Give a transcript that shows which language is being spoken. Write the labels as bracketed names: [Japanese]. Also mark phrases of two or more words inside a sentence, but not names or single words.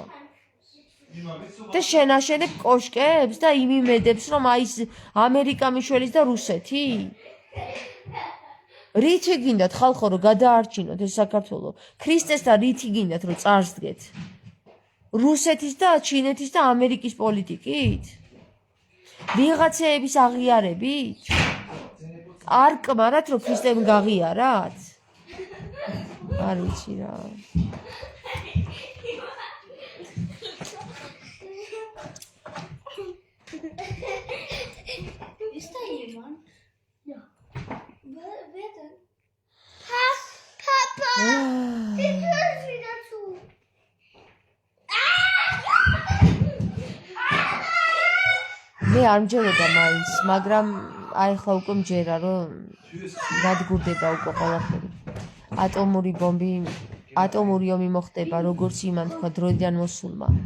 [Georgian] და შენ აშენებ კოშკებს და იმიმედებს რომ აი ამერიკა მიშველის და რუსეთი რითი გინდათ ხალხო რომ გადაარჩინოთ ეს საქართველო ქრისტესთან რითი გინდათ რომ წარსდგეთ რუსეთის და ჩინეთის და ამერიკის პოლიტიკით ვიღაცეების აღიარებით არ კმარათ რომ ქრისტემ გაღიარათ არ ვიცი რა [German] Ist da jemand? Ja. Wer denn? Papa! Ich höre es wieder zu. [Georgian] მე არ მჯეროდა მაინც მაგრამ აი ხლა უკვე მჯერა რომ გადგურდება უკვე ყველაფერი ატომური ბომბი ატომური ომი მოხდება როგორც იმან თქვა დროიდან მოსულმა